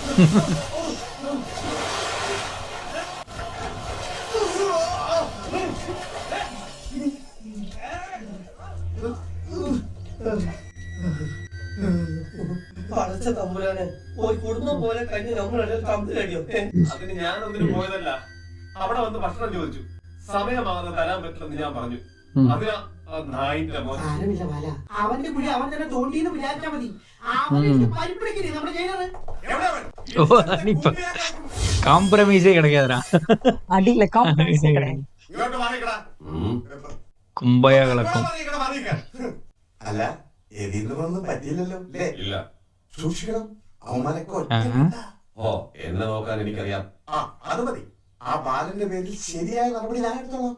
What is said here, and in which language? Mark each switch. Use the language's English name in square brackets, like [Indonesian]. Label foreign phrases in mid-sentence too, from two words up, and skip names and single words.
[Malayalam] പടച്ച തമ്പുരാനെ ഒരു കുടുംബം പോലെ കഴിഞ്ഞ് നമ്മളെ തമ്മിലടിയോ? അതിന് ഞാനൊന്നിനും പോയതല്ല. അവിടെ വന്ന് ഭക്ഷണം ചോദിച്ചു. സമയമാകുന്ന തരാൻ പറ്റില്ലെന്ന് ഞാൻ പറഞ്ഞു. അതിനാ നായിന്റെ മോൻ. സാരമില്ല ബാല, അവന്റെ കുഴി അവൻ തന്നെ തോണ്ടിന്ന് വിചാരിച്ചാ മതി. അവനെ പരിപ്പിടിക്കരുത് നമ്മുടെ ജയിലറ്. [Tamil] காம்ப்ரமைஸே கிடைக்காதுடா. அடியில காம்ப்ரமைஸ் கிடையாது. [Malayalam] ഇങ്ങോട്ട് മാറിക്കടാ. കുമ്പയ കളക്കും. അല്ല എതിർന്നൊന്നും പറ്റിയില്ലല്ലോ അല്ലേ? ഇല്ല. സൂക്ഷിക്കണം. അവന്മാരൊക്കെ ഓ, എന്നെ നോക്കാൻ എനിക്കറിയാം. ആ അത് മതി. ആ ബാലന്റെ പേരിൽ ശരിയായ നടപടി ഞാൻ എടുത്തോളാം.